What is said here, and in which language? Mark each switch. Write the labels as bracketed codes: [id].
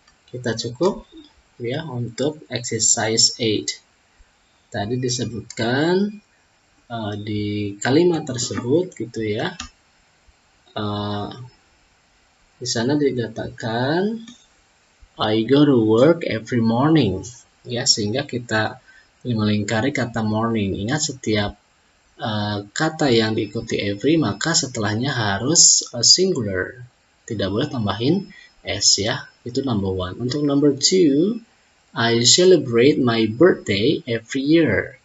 [id] Kita cukup ya untuk exercise 8. Tadi disebutkan di kalimat tersebut gitu ya. Di sana dikatakan [en] I go to work every morning. [id] Ya, sehingga kita melingkari kata morning. Ingat setiap kata yang diikuti every maka setelahnya harus singular. Tidak boleh tambahin s ya. Itu [en] number 1. [id] Untuk [en] number 2, I celebrate my birthday every year.